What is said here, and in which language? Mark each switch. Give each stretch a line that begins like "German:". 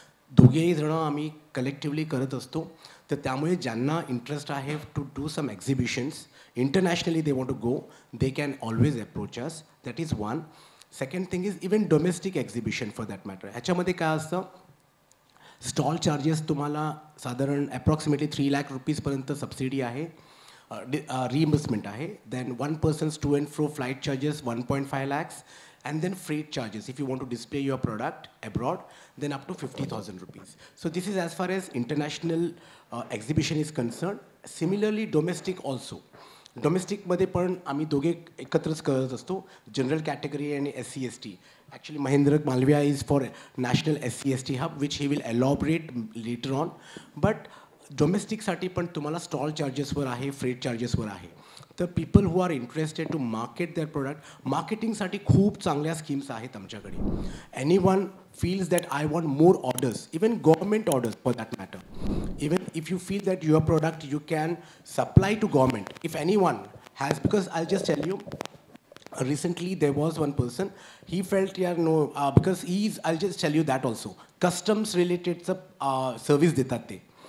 Marathi: दोघेही जणं आम्ही कलेक्टिवली करत असतो. तर त्यामुळे ज्यांना इंटरेस्ट आहे
English: To do some exhibitions internationally they want to go, they can always approach us. That is one. Second thing is even domestic exhibition for that matter.
Marathi: ह्याच्यामध्ये काय असतं, स्टॉल चार्जेस तुम्हाला साधारण अप्रॉक्सिमेटली 3 लाख रुपीजपर्यंत सबसिडी आहे, reimbursement आहे.
English: Then 1 persons to and fro flight charges 1.5 lakhs, and then freight charges if you want to display your product abroad, then up to 50,000 rupees. So this is as far as international exhibition is concerned. Similarly domestic also.
Marathi: डोमेस्टिकमध्ये पण आम्ही दोघे एकत्रच करत असतो, general category आणि SC/ST.
English: Actually Mahendra Malviya is for national SC/ST hub which he will elaborate later on.
Marathi: But डोमेस्टिकसाठी पण तुम्हाला stall चार्जेसवर आहे, फ्रेट चार्जेसवर आहे.
English: तर people who are interested to market their product,
Marathi: मार्केटिंगसाठी खूप चांगल्या स्कीम्स आहेत आमच्याकडे.
English: Anyone feels that I want more orders, even government orders for that matter. Even if you feel that your product you can supply to government, if anyone has, because I'll just tell you, recently there was one person, he felt because I'll just tell you that also, customs related service
Marathi: detat te.